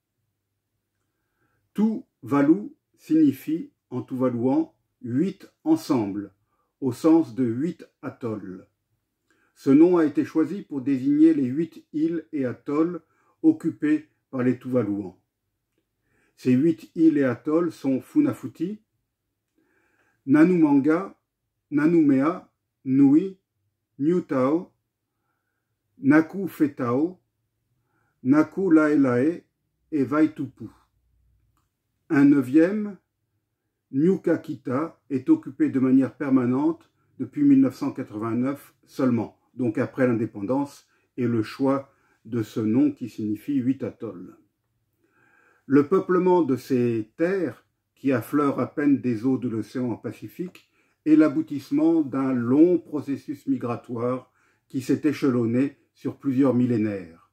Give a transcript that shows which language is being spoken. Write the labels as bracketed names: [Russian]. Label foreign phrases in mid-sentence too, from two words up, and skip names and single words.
[French] Tuvalu signifie en tuvaluan 8 ensemble, au sens de 8 atolls. Ce nom a été choisi pour désigner les 8 îles et atolls occupés par les Tuvaluans. Ces 8 îles et atolls sont Funafuti, Nanumanga, Nanumea, Nui, Niutao, Naku Fetao, Naku Laelae et Vaitupu. Un neuvième, Nyukakita, est occupé de manière permanente depuis 1989 seulement, donc après l'indépendance et le choix de ce nom qui signifie 8 atolls. Le peuplement de ces terres, qui affleurent à peine des eaux de l'océan Pacifique, est l'aboutissement d'un long processus migratoire qui s'est échelonné sur plusieurs millénaires.